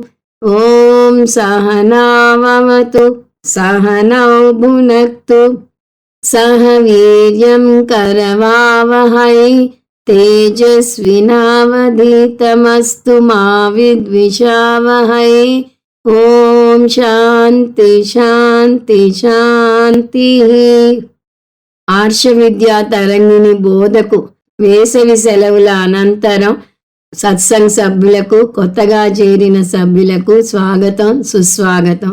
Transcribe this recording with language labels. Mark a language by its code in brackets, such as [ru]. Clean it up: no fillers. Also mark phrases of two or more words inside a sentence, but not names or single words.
[sa] ॐ सहनाववतु सहनौ भुनक्तु सह वीर्यं करवावहै तेजस्विनावधीतमस्तु मा विद्विषावहै। ॐ शान्ति शान्ति शान्ति. [te] ఆర్ష విద్యా తరంగిణి బోధకు వేసవి సెలవుల అనంతరం సత్సంగ్ సభ్యులకు, కొత్తగా చేరిన సభ్యులకు స్వాగతం సుస్వాగతం.